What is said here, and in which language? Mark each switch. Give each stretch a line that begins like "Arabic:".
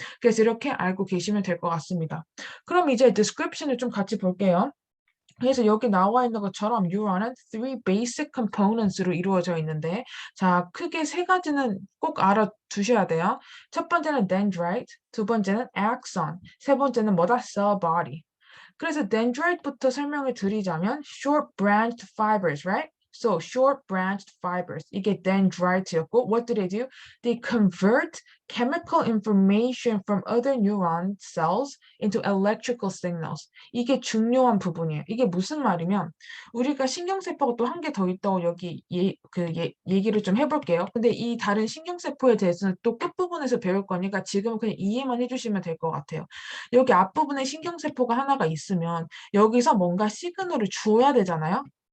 Korean: 그래서 이렇게 알고 계시면 될 것 같습니다. 그럼 이제 description을 좀 같이 볼게요. 그래서 여기 나와 있는 것처럼 neuron은 three basic components로 이루어져 있는데, 자, 크게 세 가지는 꼭 알아두셔야 돼요. 첫 번째는 dendrite, 두 번째는 axon, 세 번째는 뭐다?
English: cell body.
Korean: 그래서 dendrite부터 설명을 드리자면
English: short branched fibers, right? So short branched fibers.
Korean: 이게 dendrite였고,
English: what do? They convert chemical information from other neuron cells into electrical signals.
Korean: 이게 중요한 부분이에요. 이게 무슨 말이면 우리가 신경세포가 또 한 개 더 있다고 여기 얘기를 좀 해볼게요. 근데 이 다른 신경세포에 대해서는 또 끝부분에서 배울 거니까 지금은 그냥 이해만 해주시면 될 것 같아요. 여기 앞부분에 신경세포가 하나가 있으면 여기서 뭔가 시그널을 줘야 되잖아요.